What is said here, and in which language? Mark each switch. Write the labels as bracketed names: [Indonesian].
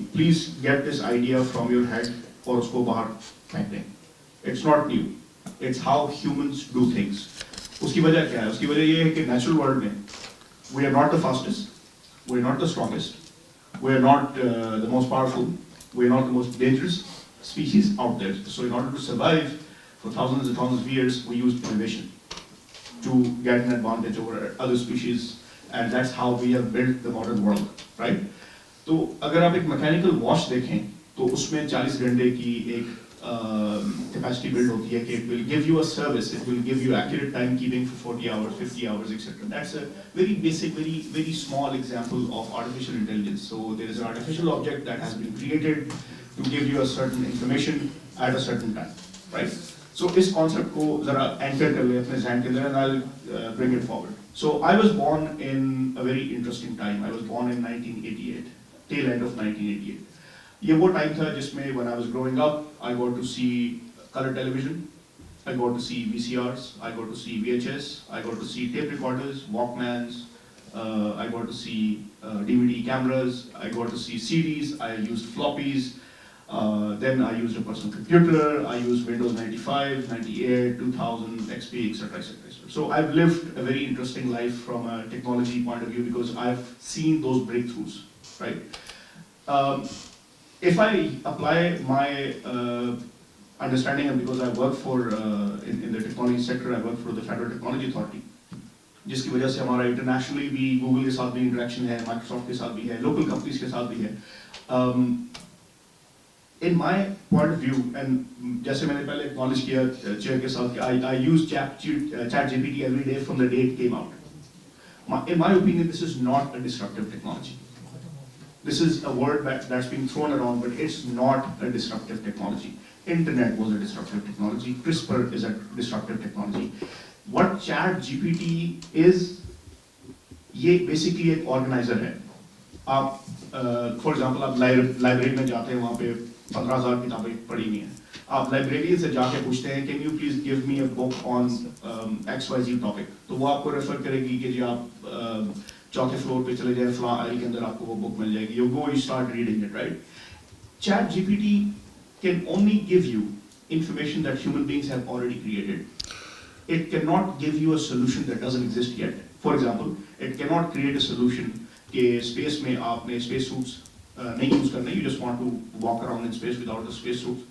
[English] please get this idea from your head [Hindi] और उसको बाहर फेंक दें। [English] It's not new, it's how humans do things. [Hindi] उसकी वजह क्या है? उसकी वजह ये है कि नेचुरल वर्ल्ड में [English] We are not the fastest, we are not the strongest, we are not the most powerful, we are not the most dangerous species out there. So in order to survive for thousands and thousands of years, we used innovation to get an advantage over other species, and that's how we have built the modern world, right? [Hindi] तो अगर आप एक mechanical watch देखें तो उसमें 40 घंटे की एक कैपेसिटी बिल्ड होती है कि [English] it will give you a service, it will give you accurate timekeeping for 40 hours, 50 hours, etc. That's a very basic, very small example of artificial intelligence. So there is an artificial object that has been created to give you a certain information at a certain time, right? [Hindi] So इस concept को जरा anchor कर ले अपने ज़हन के अंदर, [English] and I'll bring it forward. So I was born in a very interesting time. I was born in 1988, tail end of 1988. [Hindi] ये वो टाइम था जिसमें [English] when I was growing up, I got to see color television, I got to see VCRs, I got to see VHS, I got to see tape recorders, Walkmans, I got to see DVD cameras, I got to see CDs, I used floppies, then I used a personal computer, I used Windows 95, 98, 2000, XP, etc. etc. So I've lived a very interesting life from a technology point of view because I've seen those breakthroughs, right? if I apply my understanding, and because I work for in the technology sector, I work for the Federal Technology Authority, [Hindi] जिसकी वजह से हमारा internationally भी Google के साथ भी interaction है, Microsoft के साथ भी है, लोकल कंपनीज के साथ भी है. [English] In my point of view, and [Hindi] जैसे मैंने पहले acknowledge किया चेयर के साथ कि [English] I use ChatGPT every day from the day it came out. In my opinion, this is not a disruptive technology. This is a word that's being thrown around, but it's not a disruptive technology. Internet was a disruptive technology. CRISPR is a disruptive technology. What ChatGPT is, [Hindi] ये basically एक organizer है. आप, for example, आप library में जाते हैं, वहाँ पे 15,000 किताबें पढ़ी हुई हैं. आप librarian से जाके पूछते हैं, [English] can you please give me a book on XYZ topic? [Hindi] तो वो आपको refer करेगी कि जी आप चौथे फ्लोर पे चले जाए, फ्ला आइल के अंदर आपको वो बुक मिल जाएगी. [English] You go, you start reading it, right? ChatGPT can only give you information that human beings have already created. It cannot give you a solution that doesn't exist yet. For example, it cannot create a solution [Hindi] कि space में आपने space suits नहीं use करने, [English] you just want to walk around in space without the space suits.